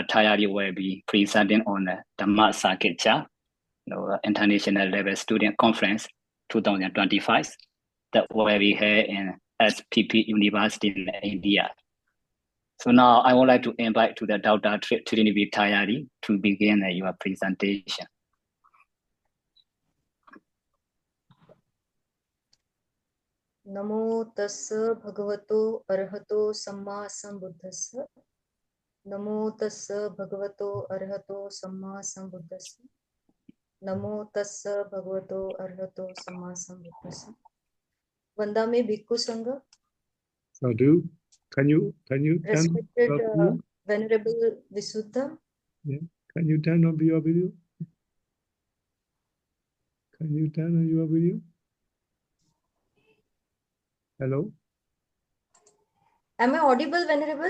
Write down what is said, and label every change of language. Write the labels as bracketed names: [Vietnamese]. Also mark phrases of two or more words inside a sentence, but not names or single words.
[English] Tayade will be presenting on the Dhammasakaccha, you know, International Level Student Conference 2025 that will be held in SPP University in India. So now I would like to invite to the Dr. Truptirani B. Tayade to begin your presentation. [Pali] Namo tassa bhagavato arahato samma sambuddhassa. Namo tassa bhagavato arahato samma sambuddhassa. Namo tassa bhagavato arahato samma sambuddhassa. Vandame Bhikkhu Sangha. [English] Sadhu, can you Respected Venerable Visuddha. Yeah. Can you turn on your video? Can you turn on your video? Hello? Am I audible, Venerable?